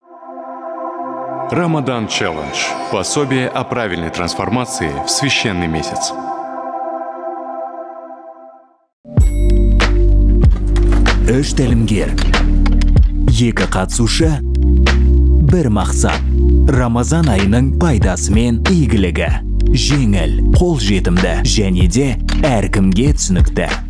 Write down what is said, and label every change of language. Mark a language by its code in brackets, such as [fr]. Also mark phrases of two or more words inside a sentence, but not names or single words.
[ru] Рамадан Челлендж. Пособие о правильной трансформации в священный месяц. [kk] Үш тәлімгер. Екі қатысушы. Бір мақсат. Рамазан айының пайдасы мен игілігі. Жеңіл, қолжетімді және де әркімге түсінікті.